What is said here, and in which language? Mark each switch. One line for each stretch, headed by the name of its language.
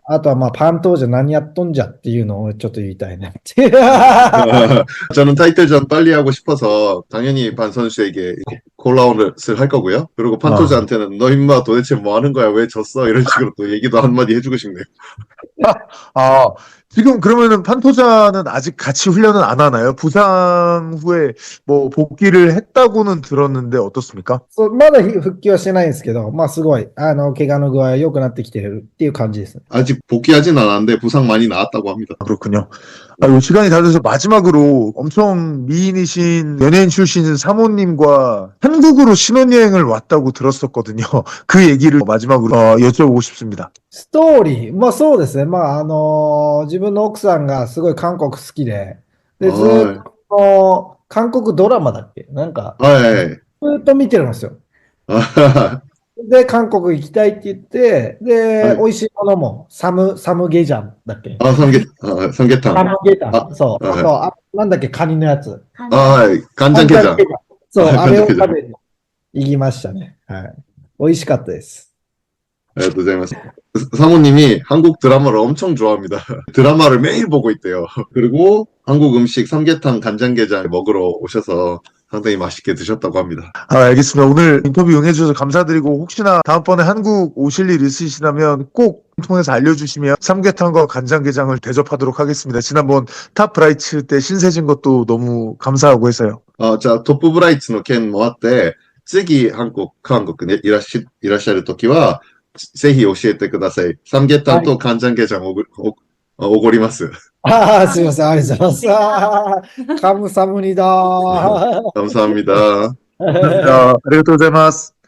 Japanese: あとはまあパントーじゃ何やっとんじゃっていうのをちょっと言いたいね。
Korean: 저는 타이틀전 빨리 하고 싶어서 당연히 반 선수에게 콜아웃을 할 거고요. 그리고 판토즈한테는 너 임마 도대체 뭐 하는 거야? 왜 졌어? 이런 식으로 또 얘기도 한마디 해주고 싶네요. 지금 그러면은 판토자는 아직 같이 훈련은 안 하나요? 부상 후에 뭐 복귀를 했다고는 들었는데 어떻습니까?
Japanese: そうまだ復帰はしてないんですけど、まあすごい、怪我の具合良くなってきてるっていう感じですね。
Korean: 아직 복귀하진 않았는데 부상 많이 나았다고 합니다. 그렇군요. 요 시간이 다 돼서 마지막으로 엄청 미인이신 연예인 출신인 사모님과 한국으로 신혼여행을 왔다고 들었었거든요. 그 얘기를 마지막으로 여쭤보고 싶습니다.
Japanese: ストーリー、まあそうですね。まあ自分の奥さんがすごい韓国好きで、で、ずっと韓国ドラマだっけなんか、はい。ずっと見てるんですよ。あで、韓国行きたいって言って、で、はい美味しいものもサムゲジャンだっけサムゲタン。サムゲジャあン。そう。はいあと、なんだっけ、カニのやつ。はい。カンジャンケジャン。そう、はいあれをカンジャンケジャン食べに行きましたね。はい。美味しかったです。
Korean: 감사합니다. 사모님이 한국 드라마를 엄청 좋아합니다. 드라마를 매일 보고 있대요. 그리고 한국 음식 삼계탕 간장게장 먹으러 오셔서 상당히 맛있게 드셨다고 합니다. 알겠습니다. 오늘 인터뷰 응해주셔서 감사드리고 혹시나 다음번에 한국 오실 일 있으시다면 꼭 통해서 알려주시면 삼계탕과 간장게장을 대접하도록 하겠습니다. 지난번 탑브라이츠 때 신세진 것도 너무 감사하고 해서요.
Japanese: 자, 토프브라이트の件もあって、次韓国にいらっしゃるときは、ぜひ教えてください。 삼계탕と간장게장おごります。ああ、すいません。ありがとうございます。あーカムサムニダー。
Korean: 감사합니다. 감사합니다.
Japanese: 아리가또 고자이마스.